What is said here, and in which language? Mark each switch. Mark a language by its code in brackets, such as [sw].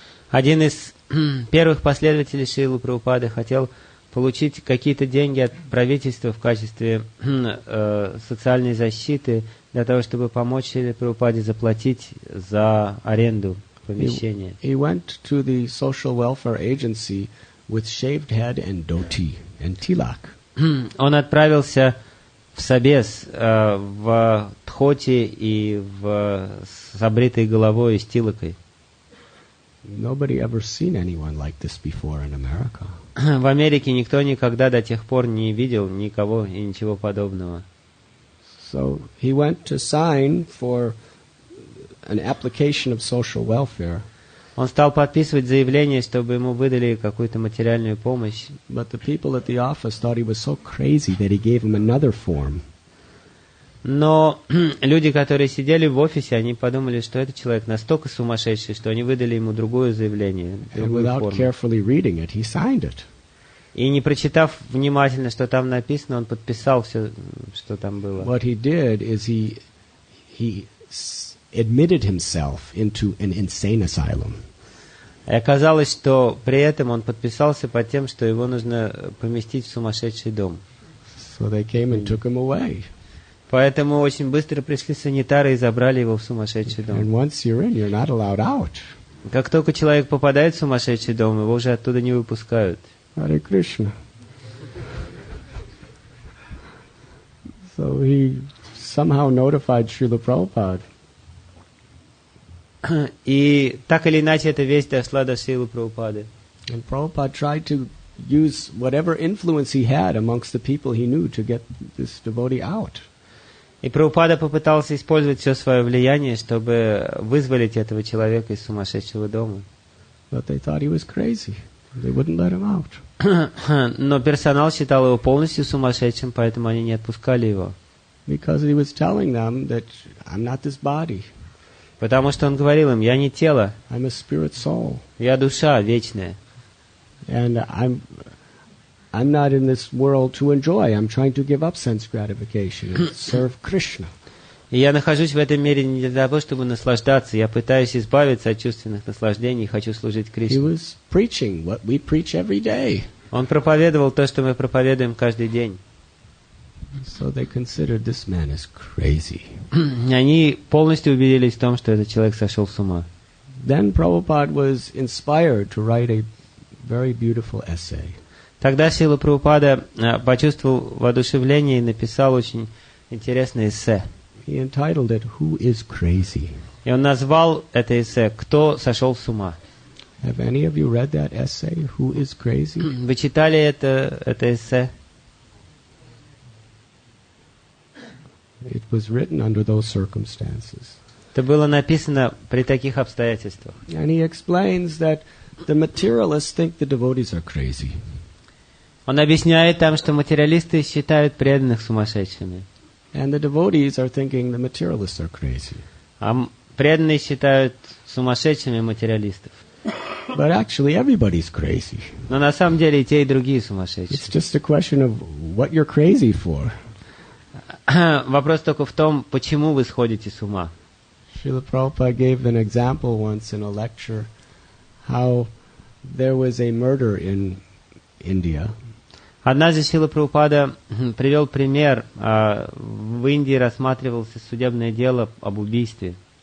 [ru] один из первых последователей Шрилы Прабхупады хотел получить какие-то деньги от правительства в качестве социальной защиты для того, чтобы помочь Шриле Прабхупаде заплатить за аренду помещения. [en] He went to the social welfare agency with shaved head and dhoti and tilak. [ru] Он отправился в собес, в тхоти и с обритой головой и с тилакой. [en] Nobody ever seen anyone like this before in America. [ru] В Америке никто никогда до тех пор не видел никого и ничего подобного. [en] So he went to sign for an application of social welfare. [ru] Он стал подписывать заявление, чтобы ему выдали какую-то материальную помощь. [en] But the people at the office thought he was so crazy that he gave him another form. [ru] Но люди, которые сидели в офисе, они подумали, что этот человек настолько сумасшедший, что они выдали ему другое заявление, [en] And [ru] другую [en] without [ru] форму. [en] carefully reading it, he signed it. [ru] И не прочитав внимательно, что там написано, он подписал все, что там было. [en] What he did is he admitted himself into an insane asylum. [ru] И оказалось, что при этом он подписался под тем, что его нужно поместить в сумасшедший дом. [en] So they came and took him away. [ru] Поэтому очень быстро пришли санитары и забрали его в сумасшедший дом. [en] And once you're in, you're not allowed out. [ru] Как только человек попадает в сумасшедший дом, его уже оттуда не выпускают. [en] Hare Krishna. So he somehow notified Srila Prabhupada. [ru] И так или иначе эта весть дошла до Шрилы Прабхупады. [en] And Prabhupada tried to use whatever influence he had amongst the people he knew to get this devotee out. [ru] И Прабхупада попытался использовать все свое влияние, чтобы вызволить этого человека из сумасшедшего дома. [en] But they thought he was crazy. They wouldn't let him out. [ru] Но персонал считал его полностью сумасшедшим, поэтому они не отпускали его. [en] Because he was telling them that I'm not this body. [ru] Потому что он говорил им: я не тело, [en] I'm a spirit soul. [ru] я душа вечная. [en] And I'm not in this world to enjoy. I'm trying to give up sense gratification and serve Krishna. [ru] И я нахожусь в этом мире не для того, чтобы наслаждаться. Я пытаюсь избавиться от чувственных наслаждений и хочу служить [en] He [ru] Кришне. [en] was preaching what we preach every day. [ru] Он проповедовал то, что мы проповедуем каждый день. [en] So they considered this man is crazy. [ru] Они полностью убедились в том, что этот человек сошел с ума. [en] Then Prabhupada was inspired to write a very beautiful essay. [ru] Тогда Шрила Прабхупада почувствовал воодушевление и написал очень интересное эссе. [en] He entitled it, Who is Crazy? [ru] И он назвал это эссе «Кто сошел с ума?». [en] Have any of you read that essay, Who is Crazy? [ru] Вы читали это эссе? [en] It was written under those circumstances. [ru] Это было написано при таких обстоятельствах. [en] And he explains that the materialists think the devotees are crazy. [ru] Он объясняет там, что материалисты считают преданных сумасшедшими, [en] And the devotees are thinking the materialists are crazy. [ru] а преданные считают сумасшедшими материалистов. [en] But actually everybody's crazy. [ru] Но на самом деле и те, и другие сумасшедшие. [en] It's just a question of what you're crazy for. [ru] Вопрос только в том, почему вы сходите с ума. [en] Srila Prabhupada gave an example once in a lecture how there was a murder in India. [ru] Однажды Шрила Прабхупада привел пример. В Индии рассматривалось судебное дело об убийстве.